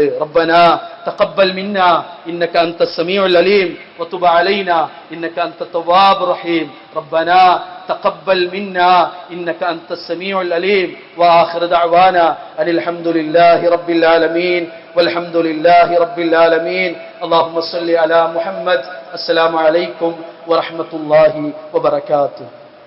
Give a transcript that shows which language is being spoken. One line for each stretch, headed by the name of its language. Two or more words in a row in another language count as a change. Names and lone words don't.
Arabic: ربنا تقبل منا إنك أنت السميع العليم وتب علينا إنك أنت التواب الرحيم. ربنا تقبل منا إنك أنت السميع العليم وآخر دعوانا أن الحمد لله رب العالمين والحمد لله رب العالمين. اللهم صل على محمد. السلام عليكم ورحمة الله وبركاته.